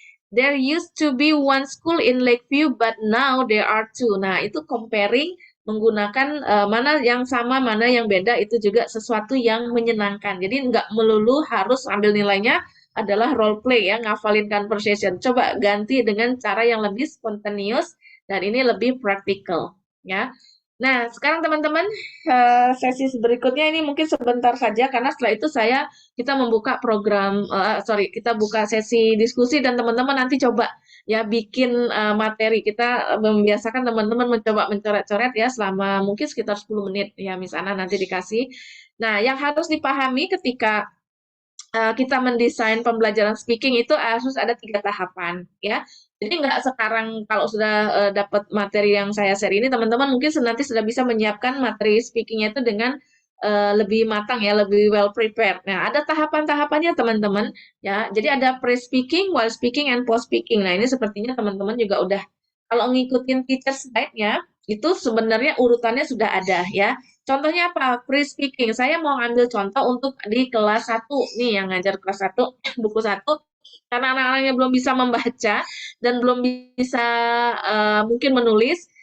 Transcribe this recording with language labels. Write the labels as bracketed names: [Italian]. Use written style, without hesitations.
[English] There used to be one school in Lakeview, but now there are two. [Indonesian] Nah, itu comparing menggunakan mana yang sama, mana yang beda, itu juga sesuatu yang menyenangkan. Jadi nggak melulu harus ambil nilainya adalah role play ya, ngafalin conversation. Coba ganti dengan cara yang lebih spontaneous dan ini lebih practical ya. Nah, sekarang teman-teman sesi berikutnya ini mungkin sebentar saja karena setelah itu kita membuka program kita buka sesi diskusi dan teman-teman nanti coba ya bikin materi. Kita membiasakan teman-teman mencoba mencoret-coret ya selama mungkin sekitar 10 menit ya Miss Ana nanti dikasih. Nah, yang harus dipahami ketika kita mendesain pembelajaran speaking itu harus ada 3 tahapan ya. Jadi nggak sekarang kalau sudah dapat materi yang saya share ini teman-teman mungkin nanti sudah bisa menyiapkan materi speakingnya itu dengan lebih matang ya, lebih [English] well prepared. [Indonesian] Nah, ada tahapan-tahapannya teman-teman ya. Jadi ada pre-speaking, [English] while speaking, and post-speaking. [Indonesian] Nah, ini sepertinya teman-teman juga udah kalau ngikutin teacher slide-nya itu sebenarnya urutannya sudah ada ya. Contohnya apa? Pre-speaking. Saya mau ambil contoh untuk di kelas 1 nih yang ngajar kelas 1 buku 1 karena anak-anaknya belum bisa membaca dan belum bisa mungkin menulis.